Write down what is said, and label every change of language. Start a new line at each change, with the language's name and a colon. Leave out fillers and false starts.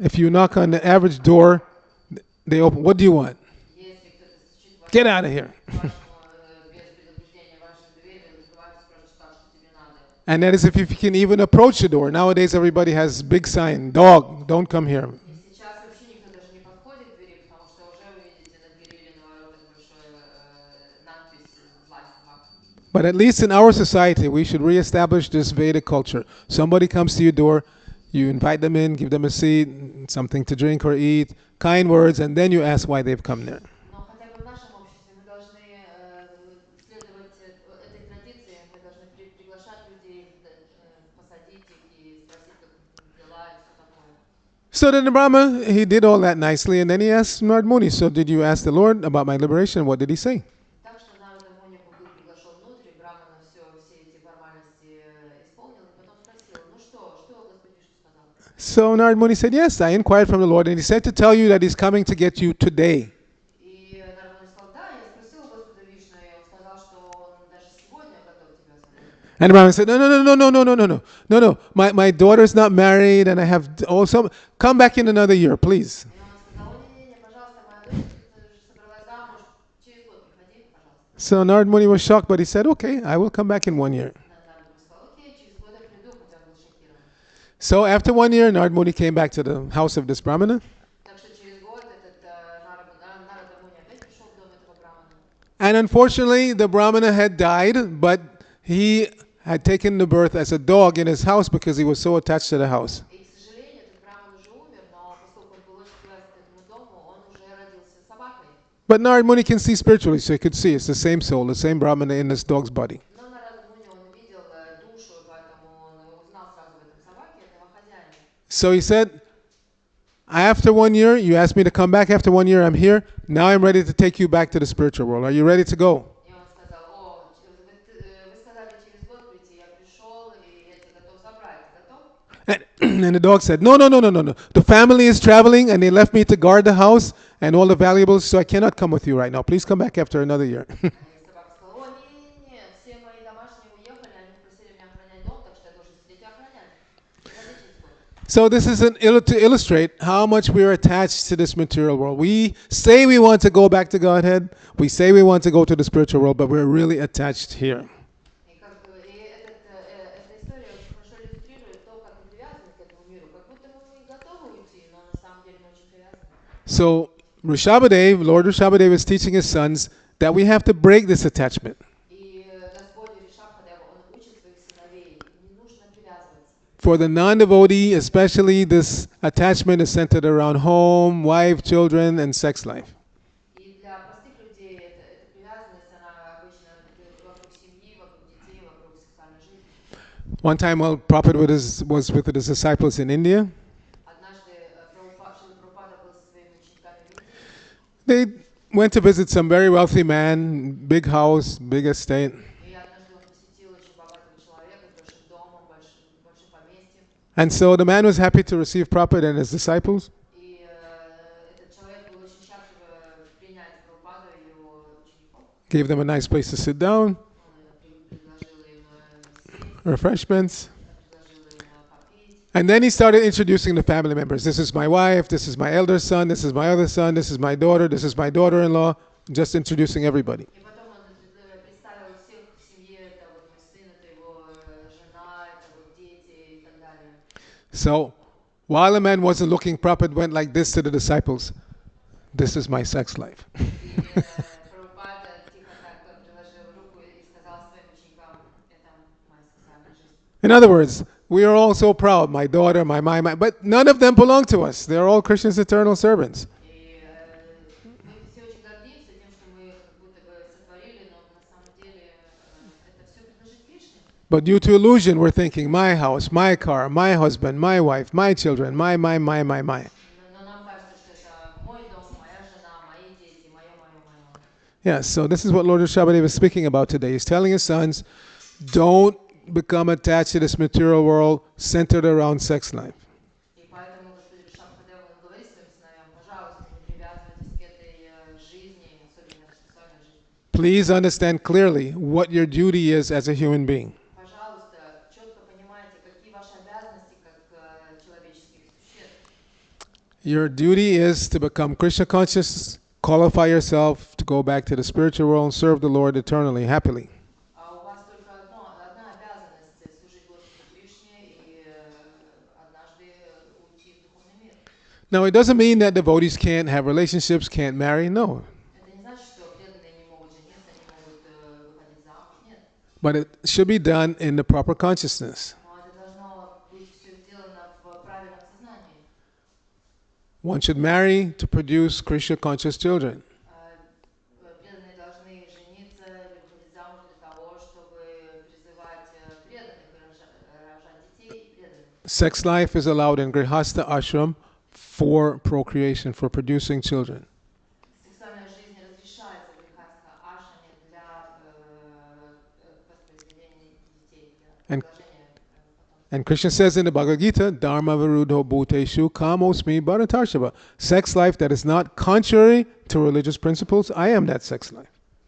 English: If you knock on the average door, they open, what do you want?
Russian: Если кто-то стучит в
English: Get out of here.
Russian: вашему, без предупреждения вашей двери, открывайте, спрашивайте, так, что тебе надо.
English: And that is if you can even approach the door. Nowadays, everybody has big sign, dog, don't come here.
Russian: И сейчас вообще никто даже не подходит к двери, потому что уже вы видите на двери или на воротах большой надпись «Злая собака».
English: But at least in our society, we should reestablish this Vedic culture. Somebody comes to your door, you invite them in, give them a seat, something to drink or eat, kind words, and then you ask why they've come there.
Russian: Но хотя бы в нашем обществе мы должны следовать этой традиции, мы должны приглашать людей, посадить их и спросить, как дела и все такое.
English: So then the Brahma, he did all that nicely, and then he asked Narad Muni, so did you ask the Lord about my liberation? What did he say?
Russian: Так что Нарада Муни был приглашен внутрь, Брамана все эти формальности исполнил, и потом спросил, ну что Господь Вишну сказал?
English: So Narad Muni said, yes, I inquired from the Lord, and he said to tell you that he's coming to get you today.
Russian: И Нарада Муни сказал, да, я спросил у Господа Вишну, и он сказал, что он даже сегодня готов тебя освободить.
English: And the Brahmin said, no, no, no, no, no, no, no, no, no, no, no. My daughter's not married, and I have also come back in another year, please.
Russian: И он сказал, о, не-не-не, пожалуйста, моя дочь же собралась замуж, через год приходи, пожалуйста.
English: So Narad Muni was shocked, but he said, okay, I will come back in 1 year.
Russian: Народ сказал, окей, через год я приду, хотя он был шокирован.
English: So after 1 year, Narad Muni came back to the house of this Brahmana.
Russian: Так что через год этот Нарада Муни опять пришел в дом этого брамана.
English: And unfortunately, the Brahmana had died, but he had taken the birth as a dog in his house because he was so attached to the house.
Russian: И, к сожалению, этот браман уже умер, но поскольку он был очень привязан к этому дому, он уже родился собакой.
English: But Narad Muni can see spiritually, so he could see it's the same soul, the same Brahmana in this dog's body.
Russian: Но Нарада Муни, он увидел душу, поэтому он узнал сразу в этом собаке этого хозяина.
English: So he said, after 1 year, you asked me to come back. After 1 year, I'm here. Now I'm ready to take you back to the spiritual world. Are you ready to go?
Russian: И он сказал, о, вы сказали через год прийти, я пришел, и я тебя готов забрать, готов?
English: And the dog said, no, no, no, no, no, no. The family is traveling and they left me to guard the house and all the valuables, so I cannot come with you right now. Please come back after another year.
Russian: И собака сказала, о, не-не-не, все мои домашние уехали, они просили меня охранять дом, так что я должен сидеть и охранять. Приходи через год.
English: So this is to illustrate how much we are attached to this material world. We say we want to go back to Godhead. We say we want to go to the spiritual world, but we're really attached here.
Russian: И как бы эта история очень хорошо иллюстрирует то, как мы привязаны к этому миру, как будто мы и готовы уйти, но на самом деле мы очень привязаны.
English: So Rishabhadev, Lord Rishabhadev is teaching his sons that we have to break this attachment.
Russian: И Господь Ришабхадев, он учит своих сыновей, не нужно привязываться.
English: For the non-devotee, especially, this attachment is centered around home, wife, children, and sex life.
Russian: И для простых людей эта привязанность, она обычно вокруг семьи, вокруг детей, вокруг сексуальной жизни.
English: One time while Prabhupada was with his disciples in India,
Russian: Однажды Шрила Прабхупада был со своими учениками в Индии,
English: they went to visit some very wealthy man, big house, big estate.
Russian: и однажды он посетил очень богатого человека с большим домом, большим поместьем.
English: And so the man was happy to receive Prabhupada and his disciples.
Russian: И этот человек был очень счастлив принять Прабхупаду и его учеников.
English: Gave them a nice place to sit down,
Russian: Он предложил им сесть,
English: refreshments.
Russian: предложил им попить.
English: And then he started introducing the family members. This is my wife, this is my elder son, this is my other son, this is my daughter, this is my daughter-in-law, just introducing everybody.
Russian: И потом он представил всех в семье, это вот мой сын, это его жена, это вот дети и так далее.
English: So while the man wasn't looking, Prabhupada went like this to the disciples. This is my sex life.
Russian: И Прабхупада тихо так приложил руку и сказал своим ученикам, это моя сексуальная жизнь.
English: In other words, we are all so proud, my daughter, my, but none of them belong to us. They're all Krishna's eternal servants.
Russian: И мы все очень гордимся тем, что мы их как будто бы сотворили, но на самом деле это все принадлежит Кришне.
English: But due to illusion, we're thinking, my house, my car, my husband, my wife, my children, my.
Russian: Но нам кажется, что это мой дом, моя жена, мои дети, мое.
English: Yes, so this is what Lord Rishabhadev is speaking about today. He's telling his sons, don't become attached to this material world centered around sex life.
Russian: И поэтому Господь Ришабхадев говорит своим сыновьям, пожалуйста, не привязывайтесь к этой жизни, особенно к сексуальной жизни.
English: Please understand clearly what your duty is as a human being.
Russian: Пожалуйста, четко понимайте, какие ваши обязанности как человеческих существ.
English: Your duty is to become Krishna conscious, qualify yourself to go back to the spiritual world and serve the Lord eternally, happily.
Russian: А у вас только одна обязанность служить Господу Кришне и однажды уйти в духовный мир.
English: Now, it doesn't mean that devotees can't have relationships, can't marry. No.
Russian: Это не значит, что преданные не могут жениться, не могут выходить замуж. Нет.
English: But it should be done in the proper consciousness.
Russian: Но это должно быть все сделано в правильном сознании.
English: One should marry to produce Krishna conscious children.
Russian: Преданные должны жениться или выходить замуж для того, чтобы призывать преданных, рожать детей и преданных.
English: Sex life is allowed in Grihastha ashram for procreation, for producing children.
Russian: Сексуальная жизнь разрешается в Грихастха ашраме для воспроизведения детей, для
English: And-
Russian: продолжения потомства.
English: And Krishna says in the Bhagavad Gita,
Sanskrit: Dharma virudho bhuteshu kamosmi bharatarshava.
English: Sex life that is not contrary to religious principles, I am that sex life.